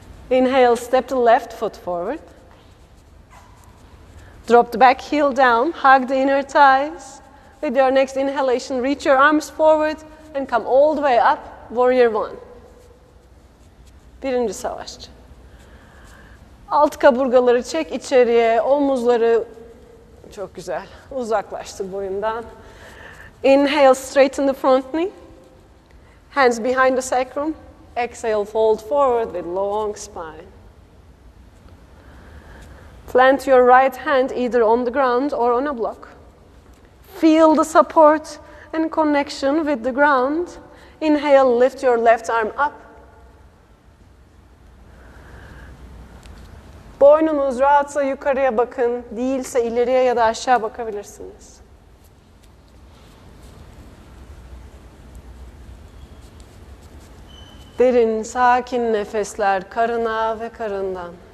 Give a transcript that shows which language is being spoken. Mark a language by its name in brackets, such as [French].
[English] Inhale, step the left foot forward. Drop the back heel down, hug the inner thighs. With your next inhalation, reach your arms forward and come all the way up, warrior one. [Turkish] Birinci savaşçı. Alt kaburgaları çek içeriye, omuzları çok güzel. Uzaklaştır boyundan. [English] Inhale, straighten the front knee. Hands behind the sacrum. Exhale, fold forward with long spine. Plant your right hand either on the ground or on a block. Feel the support and connection with the ground. Inhale, lift your left arm up. [Turkish] Boynunuz rahatsa yukarıya bakın, değilse ileriye ya da aşağı bakabilirsiniz. Derin, sakin nefesler karına ve karından.